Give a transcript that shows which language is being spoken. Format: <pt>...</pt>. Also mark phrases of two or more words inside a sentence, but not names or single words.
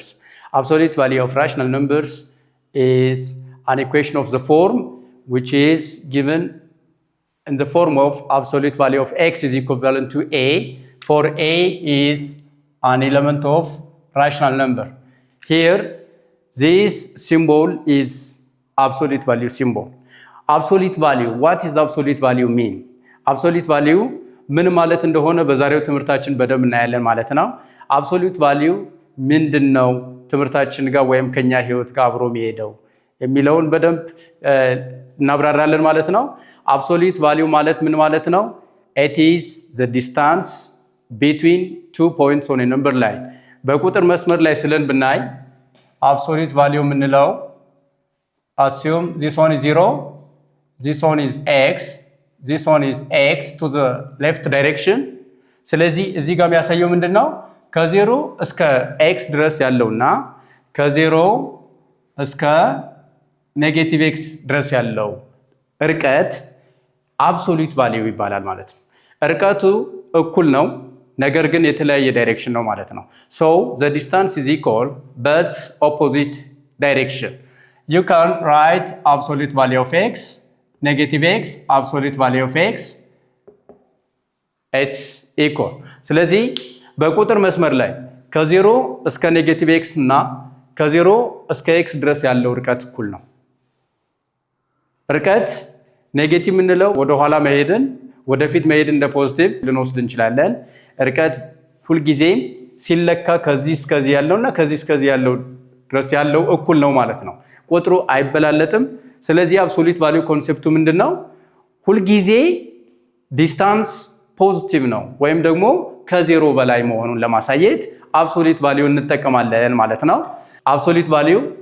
<en>Absolute value of rational numbers is an equation of the form which is given in the form of absolute value of x is equivalent to a for a is an element of rational number. Here this symbol is absolute value symbol. Absolute value, what is absolute value mean? Absolute value</en> <am>ምን ማለት እንደሆነ በዛሬው ትምህርታችን በደንብ እናያለን ማለት ነው</am> <en>absolute value</en> <am>ምንድነው ትምህርታችን ጋር ወይም ከኛ ህይወት ጋር አብሮ የሚሄደው የሚለውን በደንብ እናብራራለን ማለት ነው</am> <en>absolute value</en> <am>ማለት ምን ማለት ነው</am> <en>it is the distance between 2 points on a number line</en> <am>በቁጥር መስመር ላይ ስለን ብናይ</am> <en>absolute value ምንለው assume this one is 0 this one is x this one is x to the left direction ስለዚህ</en> <am>እዚህ ጋር የሚያሳየው ምንድነው ከ0 እስከ x ድረስ ያለውና ከ0 እስከ ኔጌቲቭ x ድረስ ያለው ርቀት</am> <en>absolute value</en> <am>ይባላል ማለት ነው ርቀቱ እኩል ነው ነገር ግን የተለያየ ዳይሬክሽን ነው ማለት ነው</am> <en>so the distance is equal but opposite direction you can write absolute value of x negative x absolute value of x it's equal</en> <am>ስለዚህ በቁጥር መስመር ላይ ከ0 እስከ ኔጌቲቭ x እና ከ0 እስከ x ድረስ ያለው ርቀት እኩል ነው ርቀት ኔጌቲቭ ምንለው ወደ ኋላ መሄድን ወደፊት መሄድ እንደ ፖዚቲቭ ልንወስድ እንችላለን ርቀት ሁሉ ጊዜ ሲለካ ከዚህ እስከዚህ ያለውና ከዚህ እስከዚህ ያለው ድረስ ያለው እኩል ነው ማለት ነው ቁጥሩ አይበላለጥም ስለዚህ</am> <en>absolute value</en> <am>ኮንሴፕቱ ምንድነው ሁሉ ጊዜ</am> <en>distance positive</en> <am>ነው ወይም ደግሞ ከዜሮ በላይ መሆኑን ለማሳየት</am> <en>absolute value</en> <am>እንጠቀማለን ማለት ነው</am> <en>absolute value</en>